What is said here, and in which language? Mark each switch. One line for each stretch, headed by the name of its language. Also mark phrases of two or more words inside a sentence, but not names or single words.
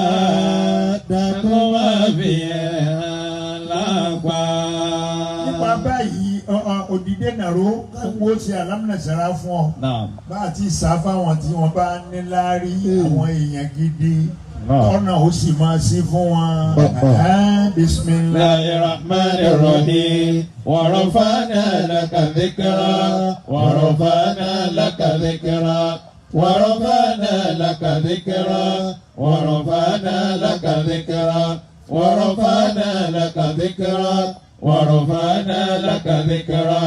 Yoruba: dákun máa fi hàn lápá. nípa báyìí òdìdé nàró káwọn ó ṣe alámúnẹ̀sára fún ọ. bá a ti sá fáwọn tí wọ́n bá ní láárí àwọn èèyàn gidi. ọ̀nà ó sì máa sí fún wọn.
Arabic: بسم الله الرحمن الرحيم. ورفعنا لك ذكرك. ورفعنا لك ذكرك. ورفعنا لك ذكرك. ورفعنا لك ذكرك. ورفعنا لك ذكرك. ورفعنا لك ذكرك.